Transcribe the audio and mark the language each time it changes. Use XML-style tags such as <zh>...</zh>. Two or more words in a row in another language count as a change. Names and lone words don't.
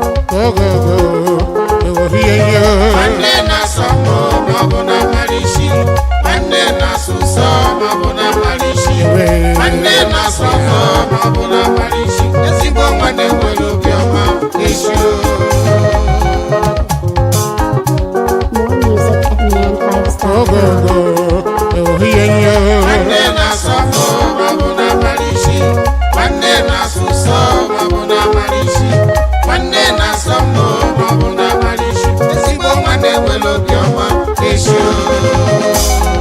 <en>Go, go, go. Ewo, hiye, hiye.</en> <ig>Nwanne na-asọ mma, ma ọ bụ na mara isi. Nwanne na-asụ nsọ, ma ọ bụ na mara isi. Ewe. Nwanne na-asọ mma, ma ọ bụ na mara isi. Ezigbo nwanne nwere obiọma, ezi o.</ig> <en>More music at man fives dot com. Ogo, ogo, oh, yeah, yeah.</en> <ig>Nwanne na-asọ m, ma ọ bụ na-abalị isi. Nwanne na-asụ nsọ, ma ọ bụ na-abalị isi. Nwanne na-asọ m, ma ọ bụ na-abalị isi. Ezigbo nwanne nwere obiọma, ezi o.</ig>